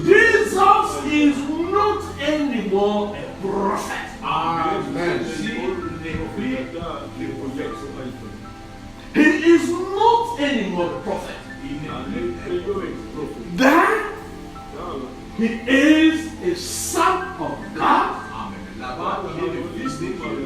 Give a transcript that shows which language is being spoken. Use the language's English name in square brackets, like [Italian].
[English] Jesus is not anymore a prophet. [French] Jésus n'est plus le prophète. [English] He is not anymore a prophet. [French] Il n'est plus un prophète. [English] Then he is a son of God. Amen. [French] Là-bas, il est le Fils de Dieu.